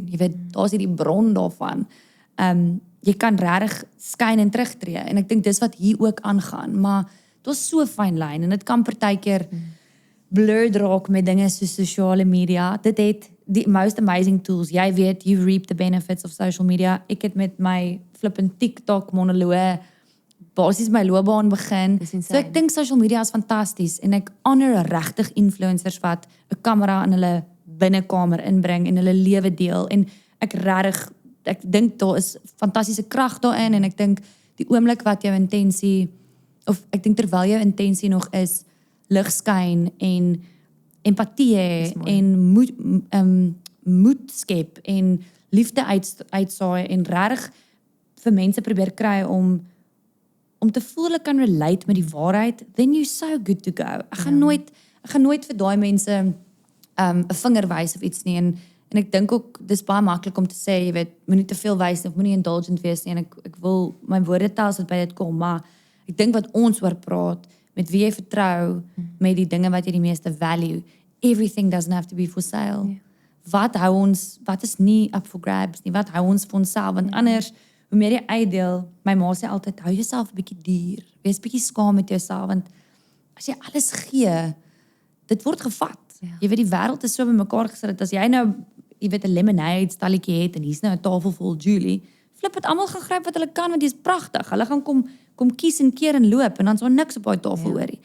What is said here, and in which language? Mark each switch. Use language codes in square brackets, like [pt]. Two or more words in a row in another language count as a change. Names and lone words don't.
[af] Jy weet, daar's hierdie bron daarvan. Jy kan regtig skyn en terugtreë en ek dink dis wat hier ook aangaan, maar daar's so 'n fyn lyn en dit kan partykeer blurred raak met dinge soos sosiale media. Dit het die [en] most amazing tools. [af] Jy weet, [en] you reap the benefits of social media. [af] Ek het met my flippend TikTok monoloog basies my loopbaan begin. So ek dink [en] social media [af] is fantasties en ek honor regtig influencers wat 'n kamera in hulle binnekamer inbring en hulle lewe deel en ek dink daar is fantastiese krag daarin en ek dink die oomblik wat jou intensie of ek dink terwyl jou intensie nog is lig skyn en empatie hê en moed skep en liefde uitsaai en regtig vir mense probeer kry om te voel hulle kan relate met die waarheid, [en] then you're so good to go. [af] Ek gaan nooit vir daai mense 'n vinger wys of iets nie en ek dink ook dis baie maklik om te sê, jy weet, moenie te veel wys of moenie indulgent wees nie en ek wil my woorde tel as dit by dit kom, maar ek dink wat ons oor praat, met wie jy vertrou, met die dinge wat jy die meeste value, [en] everything doesn't have to be for sale. [af] Wat is nie [en] up for grabs [af] nie, wat hou ons vir onsself, want anders, hoe meer jy uitdeel, my ma sê altyd, hou jouself 'n bietjie duur, wees bietjie skaam met jouself, want as jy alles gee, dit word gevat. Jy weet, die wêreld is so bymekaar gesit, dat as jy nou, jy weet, 'n lemonade stalletjie het, en hier's nou 'n tafel vol Julie, flip het almal gaan gryp wat hulle kan, want die is pragtig, hulle gaan kom kies en keer en loop, en dan is daar niks op daai tafel hoorie.